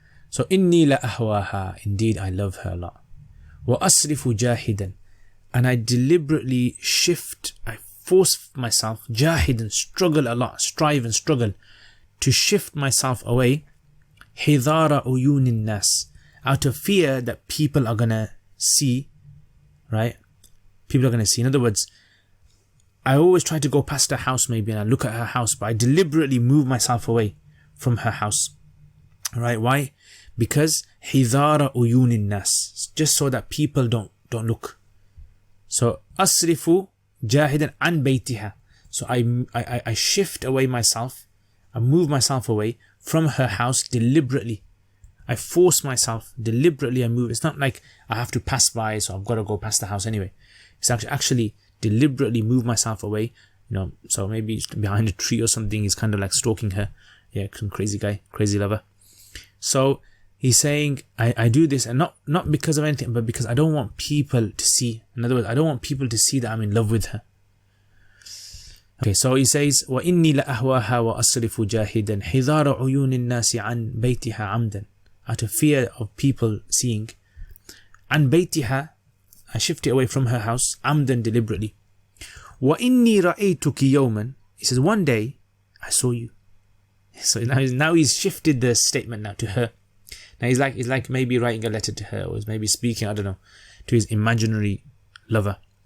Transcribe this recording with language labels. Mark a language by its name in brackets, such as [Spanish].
[English] So [Arabic] إِنِّي لَأَهْوَاهَا, [English] indeed I love her a lot. [Arabic] وَأَصْرِفُ جَاهِدًا, [English] and I deliberately I force myself, jahidan, struggle a lot, strive and struggle to shift myself away, [Arabic] حِذَارَ عُيُونِ النَّاسِ, [English] out of fear that people are gonna see, right? People are gonna see. In other words, I always try to go past her house maybe, and I look at her house, but I deliberately move myself away from her house. Right? Why? Because [Arabic] حِذَارَ عُيُونِ النَّاسِ, [English] just so that people don't look. [Arabic] So أصرف جاهدا عن بيتها. [English] So I shift away myself, I move myself away from her house deliberately. I force myself deliberately, I move. It's not like I have to pass by, so I've got to go past the house anyway. It's actually deliberately move myself away. So maybe behind a tree or something, he's kind of like stalking her. Yeah, some crazy guy, crazy lover. So he's saying, I do this, and not because of anything, but because I don't want people to see. In other words, I don't want people to see that I'm in love with her. Okay, so he says, [Arabic] وَإِنِّي لَأَهْوَاهَا وَأَصْرِفُ جَاهِدًا حِذَارَ عُيُونِ النَّاسِ عَنْ بَيْتِهَا عَمْدًا. [English] Out of fear of people seeing. [Arabic] عَنْ بَيْتِهَا, [English] I shift it away from her house, عَمْدًا, deliberately. [Arabic] وَإِنِّي رَأَيْتُكِ يَوْمًا. [English] He says, one day, I saw you. So now he's shifted the statement now to her. Now he's like maybe writing a letter to her, or maybe speaking, I don't know, to his imaginary lover.